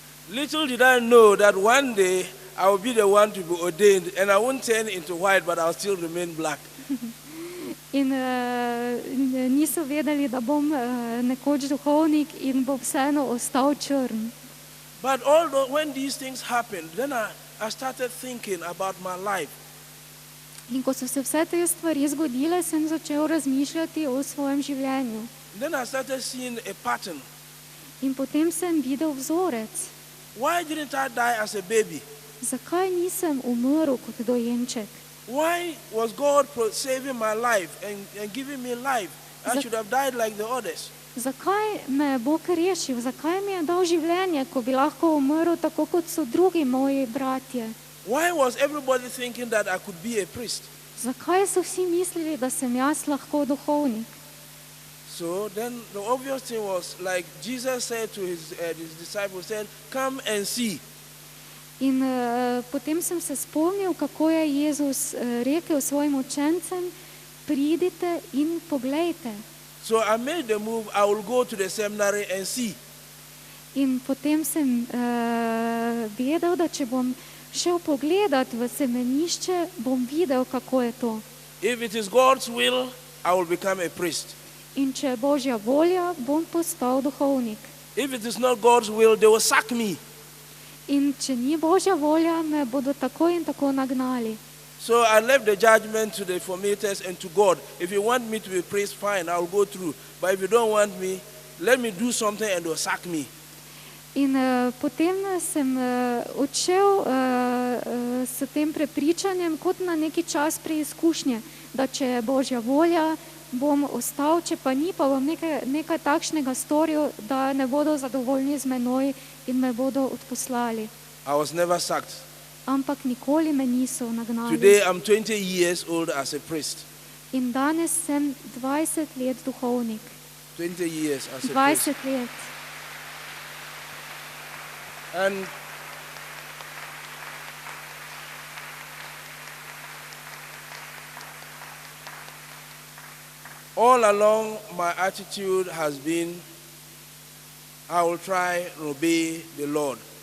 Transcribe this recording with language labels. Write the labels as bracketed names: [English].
[English] Little did I know that one day I will be the one to be ordained and I won't turn into white, but I'll still remain black. [Slovenian] In niso vedeli, da bom nekoč duhovnik in bom vseeno ostal črn. [English] But when these things happened, then I started thinking about my life. [Slovenian] In ko so se vse te stvari zgodile, sem začel razmišljati o svojem življenju. [English] Then I started seeing a pattern. [Slovenian] In potem sem videl vzorec. [English] Why didn't I die as a baby? [Slovenian] Zakaj nisem umrl kot dojenček? [English] Why was God saving my life and giving me life? I should have died like the others. [Slovenian] Zakaj me je Bog rešil? Zakaj mi je dal življenje, ko bi lahko umrl tako, kot so drugi moji bratje? [English] Why was everybody thinking that I could be a priest? [Slovenian] Zakaj so vsi mislili, da sem jaz lahko duhovnik? [English] So then the obvious thing was, like Jesus said to his disciples, said, "Come and see." [Slovenian] In potem sem se spomnil, kako je Jezus rekel svojim učencem, pridite in poglejte. [English] So I made the move, I will go to the seminary and see. [Slovenian] In potem sem vedel, da če bom šel pogledat v semenišče, bom videl, kako je to. [English] If it is God's will, I will become a priest. [Slovenian] In če je Božja volja, bom postal duhovnik. [English] If it is not God's will, they will sack me. [Slovenian] In če ni Božja volja, me bodo tako in tako nagnali. [English] So I left the judgment to the formators and to God. If you want me to be priest, fine, I'll go through. But if you don't want me, let me do something and they'll sack me. [Slovenian] In potem sem odšel s tem prepričanjem kot na neki čas preizkušnje, da če je Božja volja, bom ostal, če pa ni, pa bom nekaj takšnega storil, da ne bodo zadovoljni z menoj in me bodo odposlali. [English] I was never sacked. [Slovenian] Ampak nikoli me niso nagnali. [English] Today I'm 20 years old as a priest. [Slovenian] In danes sem 20 let duhovnik. [English] 20 years as a [Slovenian] 20 [English] priest. [Slovenian] let. [English] And all along my attitude has been, I will try and obey the Lord.